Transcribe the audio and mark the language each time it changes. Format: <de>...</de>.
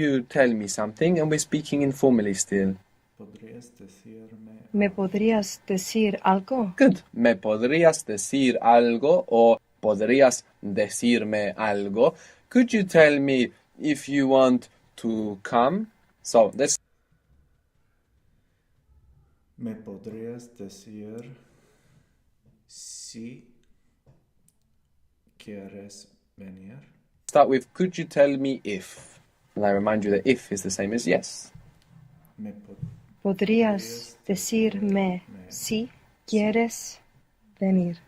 <en>You tell me something, and we're speaking informally still.</en> <es>¿Podrías decirme ¿Me podrías decir algo?</es> <en>Good.</en> <es>¿Me podrías decir algo o podrías decirme algo?</es> <en>Could you tell me if you want to come? So let's.</en> <es>¿Me podrías decir si quieres venir?</es> <en>Start with could you tell me if? And I remind you that if is the same as yes.</en> <es>¿Me pod- ¿Podrías decirme si quieres venir?</es>